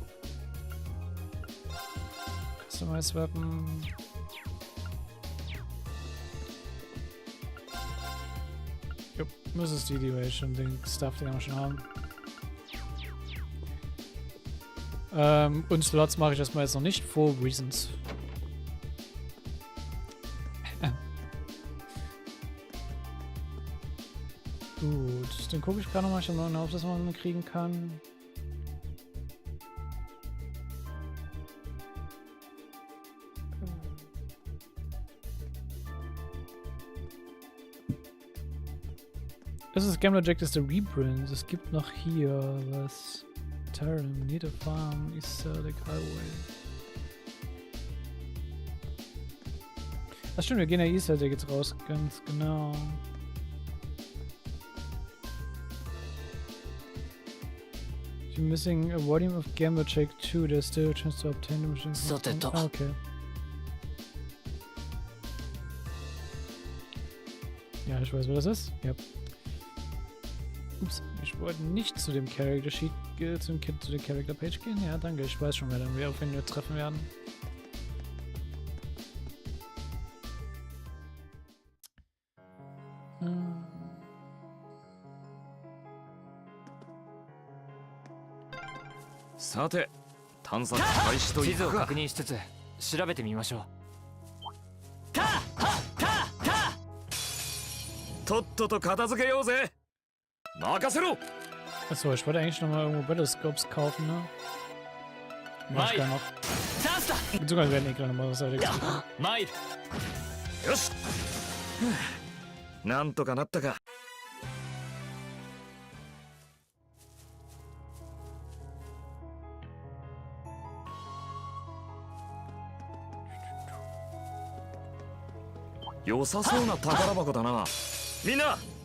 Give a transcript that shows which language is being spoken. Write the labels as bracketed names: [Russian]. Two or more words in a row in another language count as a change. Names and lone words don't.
[English] Customize Weapon. [German] Jupp, das ist die wir schon, den Stuff, den wir schon haben. Und Slots mache ich erstmal jetzt noch nicht, [English] for reasons. [German] Gut, den gucke ich gerade nochmal. Ich habe noch eine Aufsicht, was man kriegen kann. Das ist Gambler Jack, das ist der Reprint. Es gibt noch hier was. Terran, Need a Farm, East Celtic Highway. Ach stimmt, wir gehen ja East Celtic jetzt raus, ganz genau. [English] You're missing a volume of Gambler Check 2. There's still a chance to obtain the machine. [German] Ah, okay. Ja, ich weiß, wer das ist. Ja. Ups, ich wollte nicht zu dem [English] Character Sheet, [German] zu der [English] Character Page [German] gehen. Ja, danke, ich weiß schon, wer auf wen wir treffen werden. [Japanese] Sate, 探索開始とい地図をくか。確認しつつ調べてみましょう。とっとと片付けようぜ。任せろ。 [German] Achso, ich wollte eigentlich nochmal irgendwo Battlescopes kaufen, ne? Mach ich gar noch. Beziehungsweise werden eh gleich nochmal was erledigt. [Japanese] よし。なんとかなったか。良さそうな宝箱だな。みんな。